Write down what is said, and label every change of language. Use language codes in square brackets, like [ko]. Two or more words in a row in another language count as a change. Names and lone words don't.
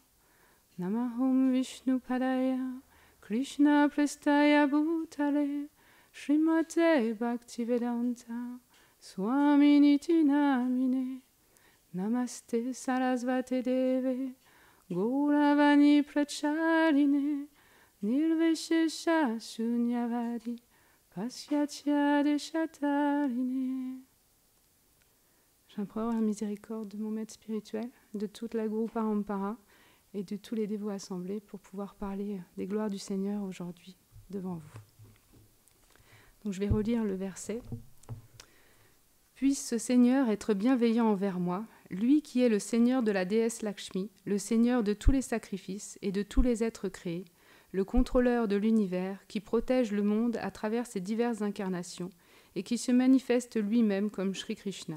[sa] नमः ॐ विष्णुपादाय कृष्णप्रेष्ठाय भूतले श्रीमते भक्तिवेदान्त स्वामिन् इति नामिने नमस्ते सारस्वते देवे गौरवाणी प्रचारिणे निर्विशेष शून्यवादि पाश्चात्य देशतारिणे. [fr] J'implore la miséricorde de mon maître spirituel, de toute la Guru Parampara et de tous les dévots assemblés pour pouvoir parler des gloires du Seigneur aujourd'hui devant vous. Donc je vais relire le verset. Puisse ce Seigneur être bienveillant envers moi, lui qui est le Seigneur de la déesse Lakshmi, le Seigneur de tous les sacrifices et de tous les êtres créés, le contrôleur de l'univers qui protège le monde à travers ses diverses incarnations et qui se manifeste lui-même comme Sri Krishna.